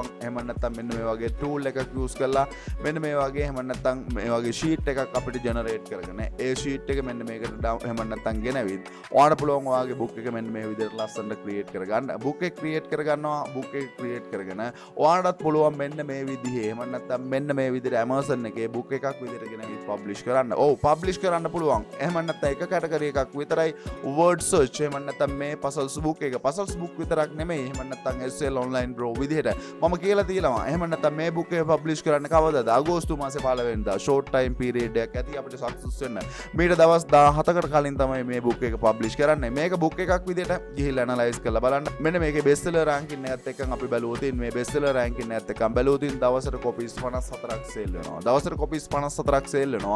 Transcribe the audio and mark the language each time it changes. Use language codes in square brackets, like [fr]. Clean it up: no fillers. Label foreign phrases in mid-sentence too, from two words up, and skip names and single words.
[si] එහෙම නැත්නම් මෙන්න මේ වගේ tool එකක් use කරලා මෙන්න මේ වගේ එහෙම නැත්නම් මේ වගේ sheet එකක් අපිට generate කරගෙන ඒ sheet එක මෙන්න මේකට එහෙම නැත්නම් නැත්තම් ගෙනවිත් ඔයාලට පුළුවන් ඔයාගේ බුක් එක මෙන්න මේ විදිහට ලස්සනට ක්‍රියේට් කරගන්න. බුක් එක ක්‍රියේට් කරගන්නවා. බුක් එක ක්‍රියේට් කරගෙන ඔයාලටත් පුළුවන් මෙන්න මේ විදිහේ එහෙම නැත්තම් මෙන්න මේ විදිහට Amazon එකේ බුක් එකක් විදිහට ගෙනවිත් පබ්ලිෂ් කරන්න. ඔව් පබ්ලිෂ් කරන්න පුළුවන්. එහෙම නැත්තම් එක කැටගරි එකක් විතරයි [en] word search [si] එහෙම නැත්තම් මේ [en] puzzles book [si] එක [en] puzzles book [si] විතරක් නෙමෙයි. එහෙම නැත්තම් SL online bro විදිහට මම කියලා තියෙනවා. එහෙම නැත්තම් මේ බුක් එක පබ්ලිෂ් කරන්න කවදාද? අගෝස්තු මාසේ 15 වෙනිදා [en] short time period [si] එකක් ඇති අපිට සක්සස් වෙන්න. මීට දවස් 17කට කලින් තමයි මේ බුක් එක පබ්ලිෂ් කරන්නේ. මේක බුක් එකක් විදිහට ගිහිල්ලා ඇනලයිස් කරලා බලන්න. මෙන්න මේකේ [en] best seller ranking [si] එකත් එක්කන් අපි බැලුවොත් මේ [en] best seller ranking [si] එකත් එක්කන් බැලුවොත් දවසට කොපීස් 54ක් සේල් වෙනවා. දවසට කොපීස් 54ක් සේල් වෙනවා.